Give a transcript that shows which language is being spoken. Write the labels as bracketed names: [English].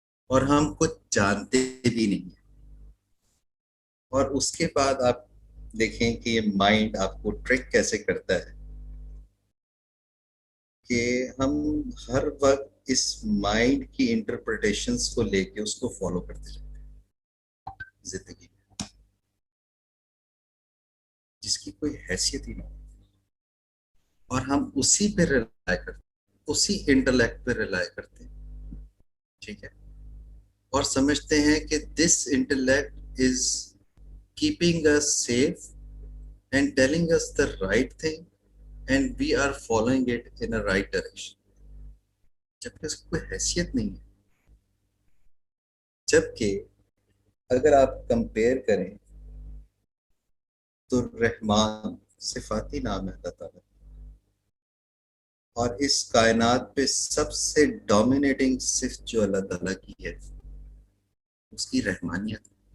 [Urdu] اور ہم کچھ جانتے بھی نہیں ہیں. اور اس کے بعد آپ دیکھیں کہ یہ مائنڈ آپ کو ٹرک کیسے کرتا ہے کہ ہم ہر وقت اس مائنڈ کی انٹرپریٹیشنز کو لے کے اس کو فالو کرتے رہتے ہیں زندگی میں، جس کی کوئی حیثیت ہی نہیں. اور ہم اسی پہ ریلائی کرتے ہیں، اسی انٹلیکٹ پہ ریلائی کرتے ہیں. ٹھیک ہے، اور سمجھتے ہیں کہ [English] This intellect is keeping us safe and telling us the right thing and we are following it in a right direction. [Urdu] جبکہ اس کی کوئی حیثیت نہیں ہے. جبکہ اگر آپ کمپیئر کریں تو رحمان صفاتی نام ہے اللہ تعالیٰ، اور اس کائنات پہ سب سے ڈومینیٹنگ صفت جو اللہ تعالیٰ کی ہے اس کی رحمانیت.